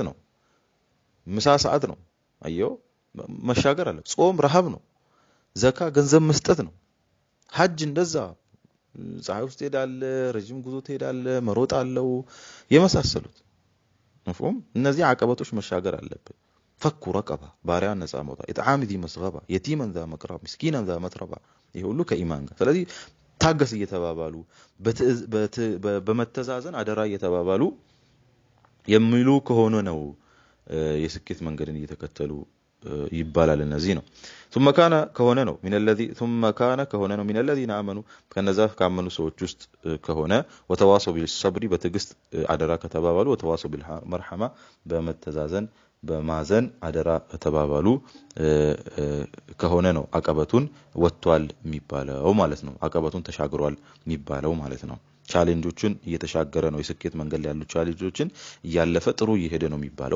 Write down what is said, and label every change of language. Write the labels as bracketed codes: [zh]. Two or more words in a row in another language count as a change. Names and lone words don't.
[am] ነው፣ ምሳ ሰዓት ነው። አየው መሻገር አለ። ጾም ረሃብ ነው፣ ዘካ ገንዘብ መስጠት ነው። ሐጅ እንደዛ ፀሐይ ውስጥ ሄዳለ፣ ረጅም ጉዞ ትሄዳለ፣ መሮጥ አለው የመሳሰሉት መፍሁም። እነዚህ አቀበቶች መሻገር አለብህ። [ar] فك رقبة [am] ባሪያ ነፃ መውጣት፣ [ar] إطعام ذي مسغبة يتيما ذا مقربة مسكينا ذا متربة፣ [am] ይሄ ሁሉ ከኢማን ጋር። ስለዚህ ታገስ እየተባባሉ በመተዛዘን አደራ እየተባባሉ የሚሉ ከሆነ ነው የስኬት መንገድን እየተከተሉ ይባላል። እነዚህ ነው [ar] ثم كان [am] ከሆነ ነው [ar] من الذين آمنوا [am] ከነዛ ካመኑ ሰዎች ውስጥ ከሆነ [ar] وتواصوا بالصبر [am] በትግስት አደራ ከተባባሉ [ar] وتواصوا بالمرحمة [am] በመተዛዘን በማዘን አደራ ከተባባሉ ከሆነ ነው አቀበቱን ወጥቷል የሚባለው ማለት ነው። አቀበቱን ተሻግሯል የሚባለው ማለት ነው። ቻሌንጆችን እየተሻገረ ነው፣ የስኬት መንገድ ላይ ያሉ ቻሌንጆችን እያለፈ ጥሩ እየሄደ ነው የሚባለው